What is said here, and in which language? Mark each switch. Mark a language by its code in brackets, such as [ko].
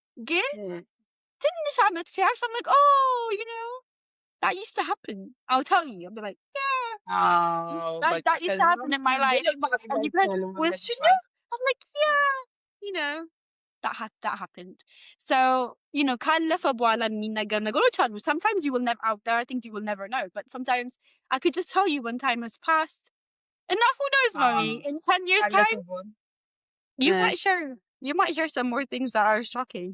[am] ግን ትንሽ ዓመት ሲያልፍ [en] I'm like, oh, you know, that used to happen. I'll tell you. I'll be like, yeah, that used to happen in my life. And you'd be like, was she there? I'm like, yeah, you know, that happened. So, you know, [am] ካለፈ በኋላ የሚነገር ነገሮች አሉ. [en] Sometimes you will never, there are things you will never know, but sometimes I could just tell you when time has passed. And now, who knows, Mommy? In 10 years' time, you might share some more things that are shocking.